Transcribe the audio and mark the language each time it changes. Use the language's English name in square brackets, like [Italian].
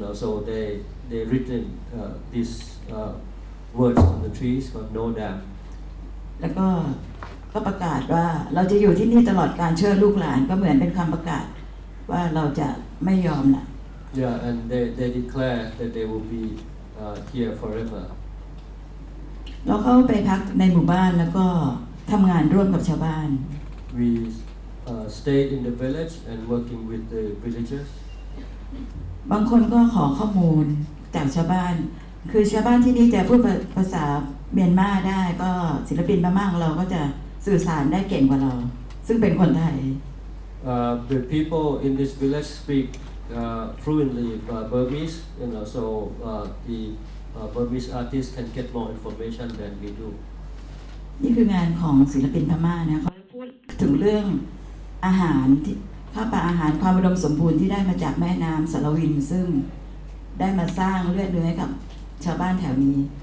[English] So they written these words on the trees called no dam. [Thai] แล้วก็ประกาศว่าเราจะอยู่ที่นี่ตลอดการเชิญลูกหลานก็เหมือนเป็นคำประกาศว่าเราจะไม่ยอมละ [English] Yeah, and they declare that they will be here forever. [Thai] เราเข้าไปพักในหมู่บ้านแล้วก็ทำงานร่วมกับชาวบ้าน [English] We stayed in the village and working with the villagers. [Thai] บางคนก็ขอข้อมูลจากชาวบ้าน คือชาวบ้านที่นี่จะพูดภาษาเมียนมาได้ก็ศิลปินพม่าของเราก็จะสื่อสารได้เก่งกว่าเรา ซึ่งเป็นคนไทย [English] The people in this village speak fluently Burmese, so the Burmese artists can get more information than we do. [Thai] นี่คืองานของศิลปินพม่านะเขาพูดถึงเรื่องอาหารที่ข้าวปลาอาหารความอุดมสมบูรณ์ที่ได้มาจากแม่น้ำสารวินซึ่งได้มาสร้างเลือดเนื้อให้กับชาวบ้านแถวนี้